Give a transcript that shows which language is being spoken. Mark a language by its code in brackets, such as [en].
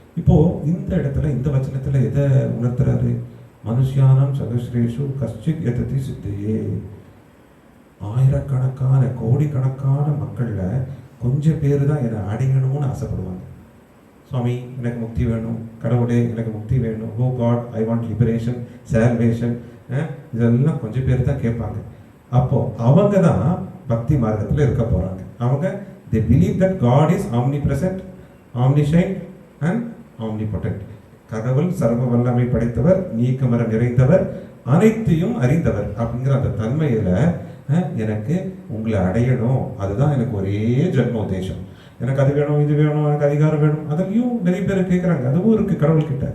[ta] இப்போ இந்த இடத்துல இந்த வச்சனத்துல எதை உணர்த்துறாரு? [sa] மனுஷியானம் சகஸ்ரேஷு கஷ்டித் எததி சித்தையே, [ta] ஆயிரக்கணக்கான கோடிக்கணக்கான மக்கள்ல கொஞ்சம் பேர் தான் என்னை அடையணும்னு ஆசைப்படுவாங்க. சுவாமி எனக்கு முக்தி வேணும், கடவுளே எனக்கு முக்தி வேணும், [en] oh God I want liberation, salvation, [ta] இதெல்லாம் கொஞ்சம் பேர் தான் கேட்பாங்க. அப்போ அவங்க தான் பக்தி மார்க்கத்தில் இருக்க போறாங்க. அவங்க [en] they believe that God is omnipresent, omniscient and omnipotent. [ta] கடவுள் சர்வ வல்லமை படைத்தவர், நீக்கமர நிறைந்தவர், அனைத்தையும் அறிந்தவர் அப்படிங்கிற அந்த தன்மையில எனக்கு உங்களை அடையணும், அதுதான் எனக்கு ஒரே ஜென்ம உத்தேசம். எனக்கு அது வேணும், இது வேணும், எனக்கு அதிகாரம் வேணும், அதையும் நிறைய பேர் கேட்குறாங்க. அதுவும் இருக்கு கடவுள்கிட்ட.